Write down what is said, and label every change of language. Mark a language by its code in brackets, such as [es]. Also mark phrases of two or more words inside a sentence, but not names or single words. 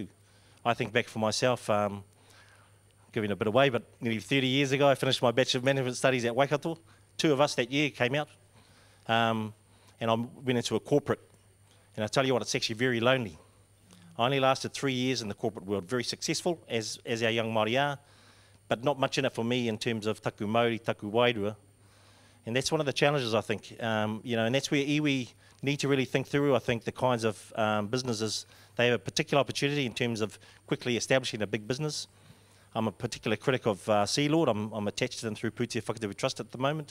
[en] I think back for myself, giving a bit away, but nearly 30 years ago, I finished my Bachelor of Management Studies at Waikato. 2 of us that year came out, and I went into a corporate. And I tell you what, it's actually very lonely. I only lasted 3 years in the corporate world, very successful, as our young Māori are, but not much in it for me in terms of [mi] taku Māori, taku wairua. [en] And that's one of the challenges, I think, you know, and that's where iwi need to really think through, I think, the kinds of businesses. They have a particular opportunity in terms of quickly establishing a big business. I'm a particular critic of Sealord. I'm attached to them through Pūtea Whakatū Trust at the moment.